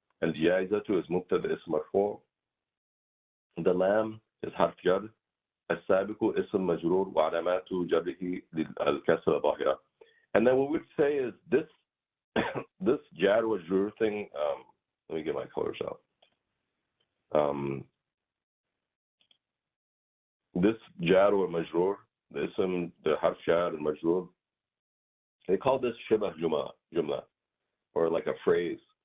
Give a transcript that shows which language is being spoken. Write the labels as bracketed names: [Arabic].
[Arabic] الجائزة is مبتدأ اسم مرفوع. [English] The lamb is [Arabic] حرف جر. السابق اسم مجرور وعلامات جره الكسرة ظاهرة. [English] And then what we would say is this this jar wa jur thing, let me get my colors out. This jar wa majrur, the ism, the harf jar and majrur, they call this shibah jumla, or like a phrase.